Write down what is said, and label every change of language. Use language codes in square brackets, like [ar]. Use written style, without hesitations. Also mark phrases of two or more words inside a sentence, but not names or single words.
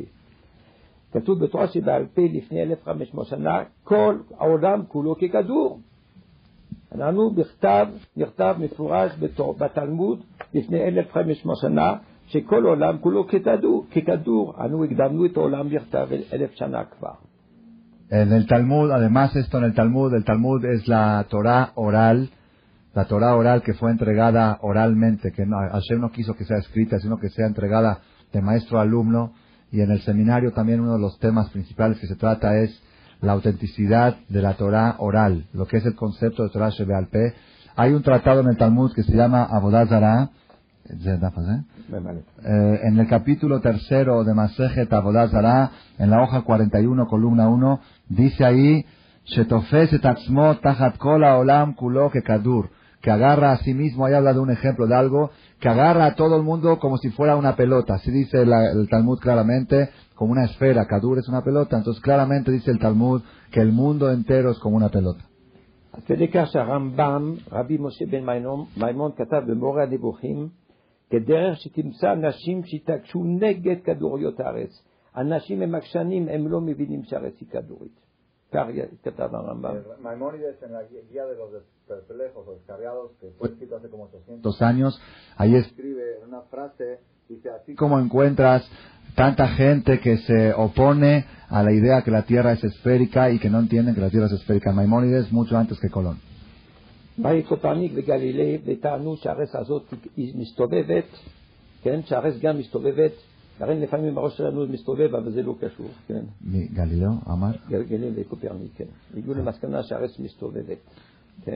[he] כתוב בתורה שבעל פה לפני 1500 שנה, כל העולם כולו ככדור. אנחנו נכתב מפורש בתלמוד לפני 1500 שנה, שכל העולם כולו ככדור. אנו הקדמנו את העולם נכתב 1000 שנה כבר. [es] En el Talmud, además esto en el Talmud es la Torah oral que fue entregada oralmente, que Hashem no quiso que sea escrita, sino que sea entregada de maestro a alumno. Y en el seminario también uno de los temas principales que se trata es la autenticidad de la Torah oral, lo que es el concepto de [he] תורה שבעל פה. [es] Hay un tratado en el Talmud que se llama Avodah Zarah, en el capítulo 3 de Masejet Avodah Zarah, en la hoja 41, columna 1, dice ahí, [he] שתופס את עצמו תחת כל העולם כולו ככדור, [es] que agarra a sí mismo, ahí habla de un ejemplo de algo, que agarra a todo el mundo como si fuera una pelota. Así dice el Talmud claramente, como una esfera. Kadur es una pelota, entonces claramente dice el Talmud que el mundo entero es como una pelota. [he] עד כדי כך שהרמב"ם, רבי משה בן מימון, כתב במורה הנבוכים, כדרך שתמצא אנשים שיתעקשו נגד כדוריות הארץ. אנשים הם עקשנים, הם לא מבינים שהארץ היא כדורית. כך כתב הרמב"ם. [es] Maimónides en la guía de los perplejos o descarriados, que fue escrito hace como 800 años, ahí escribe en una frase, dice, así como encuentras tanta gente que se opone a la idea que la Tierra es esférica y que no entienden que la Tierra es esférica. Maimónides mucho antes que Colón. [he] באי קופרניק וגלילי וטענו שהארץ הזאת היא מסתובבת, כן, שהארץ גם מסתובבת, הרי לפעמים הראש שלנו מסתובב, אבל זה לא קשור, כן. גלילאו אמר? גלילי וקופרניק, כן. הגיעו למסקנה שהארץ מסתובבת, כן.